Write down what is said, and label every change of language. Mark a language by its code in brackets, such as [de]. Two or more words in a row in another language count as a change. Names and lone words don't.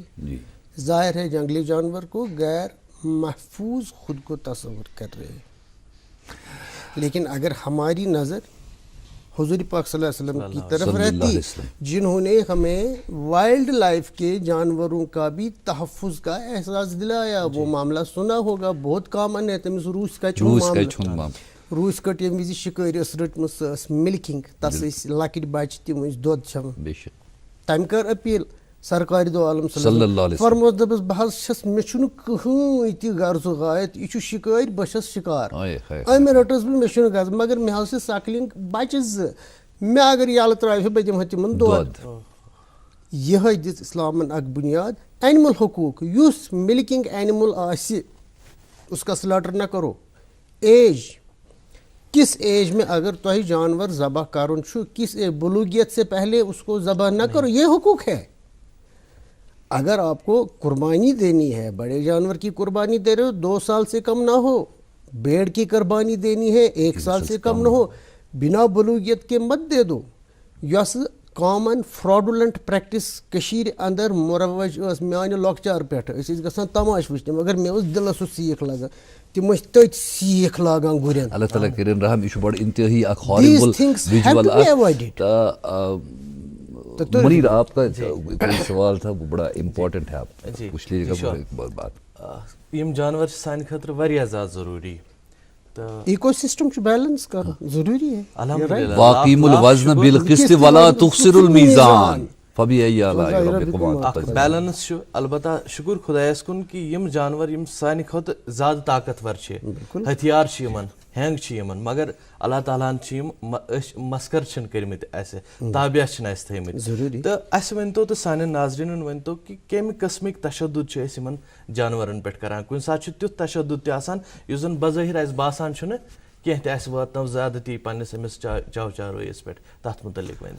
[ur] ظاہر ہے جنگلی جانور کو غیر محفوظ خود کو تصور کر رہے ہیں لیکن اگر ہماری نظر حضور پاک صلی اللہ علیہ وسلم کی طرف رہتی جنہوں نے ہمیں [en] wild life [ur] کے جانوروں کا بھی تحفظ کا احساس دلایا. وہ معاملہ سنا ہوگا بہت کامن ہے [ks] تمس روس کا چھون روس کٹ یم وز شکٲرۍ ٲس رٔٹمٕژ سۄ ٲس مِلکِنگ تَس ٲسۍ لۄکٕٹۍ بَچہِ تِم ٲسۍ دۄد چٮ۪وان [ur] بے شک [ks] تٔمۍ کٔر اپیٖل سرکارِ دو عالم [ar] صلی اللہ علیہ وسلم [ks] فرموس دوٚپُس بہٕ حظ چھَس مےٚ چھُنہٕ کٕہٕنۍ تہِ غرضُک آیت یہِ چھُ شِکٲرۍ بہٕ چھَس شِکار أمۍ رٔٹٕس بہٕ مےٚ چھُنہٕ غرض مگر مےٚ حظ چھِ سکلِنٛگ بَچہِ 2 مےٚ اگر یَلہٕ ترٛاوِ بہٕ دِمہٕ ہا تِمن دۄد یِہوٚے دِژ اِسلامن اکھ بُنیاد اینِمل حقوٗق یُس مِلکِنگ اینِمل آسہِ [ur] اس کا سلاٹر نہ کرو [ks] ایج کس ایج میں اگر تۄہہِ جانور ذبح کرُن چھُ کس [ur] بلوغیت سے پہلے اس کو ذبح نہ کرو یہ حقوق ہے اگر آپ کو قربانی دینی ہے بڑے جانور کی قربانی دے رہے ہو 2 سال سے کم نہ ہو بھیڑ کی قربانی دینی ہے 1 سال سے کم نہ ہو بنا بلوغیت کے مت دے دو [ks] یۄس کامن فراڈولنٹ پریکٹس کٔشیٖرِ اندر مروج ٲس میانہِ لۄکچار پٮ۪ٹھ أسۍ ٲسۍ گژھان تماش وٕچھنہِ مگر مےٚ اوس دِلس سُہ سیٖکھ لگان تِم ٲسۍ تٔتۍ سیٖکھ لاگان گُرٮ۪ن اللہ تعالیٰ کٔرِنۍ رحم یہِ چھُ بڑٕ انتہٲیی اکھ ہارِبل ویجول [ur] منیر آپ کا کوئی سوال تھا وہ بڑا امپورٹنٹ ہے آپ پوچھ لیجیے گا بات [ks] یم جانور چھِ سانہِ خٲطرٕ واریاہ زیادٕ ضروٗری تہٕ [en] eco system [ks] چھُ بیلنس کرُن ضروٗری ہے [ar] الحمدللہ واقیمُ الوزن بالقسط ولا تخسروا الميزان فبأي آلاء ربكما [ks] اکھ بیلنس چھُ البتہ شُکر خۄدایس کُن کہِ یِم جانور یِم سانہِ کھۄتہٕ زیادٕ طاقتور چھِ ہتھیار چھِ یِمن ہینٛگ چھِ یِمن مگر اللہ تعالیٰ ہن چھِ یِم أسۍ مسکر چھِنہٕ کٔرمٕتۍ اَسہِ تابیا چھِنہٕ اَسہِ تھٲیمٕتۍ تہٕ اَسہِ ؤنۍتو تہٕ سانٮ۪ن ناظریٖنن ؤنۍتو کہِ کمہِ قٕسمٕکۍ تشدُد چھِ أسۍ یِمن جانورن پٮ۪ٹھ کران کُنہِ ساتہٕ چھُ تیُتھ تشدُد تہِ آسان یُس زن بظٲہِر اَسہِ باسان چھُنہٕ کینٛہہ تہِ اَسہِ واتنٲو زیادتی پننِس أمِس چاو چاروٲیِس پٮ۪ٹھ تتھ مُتعلق ؤنۍتو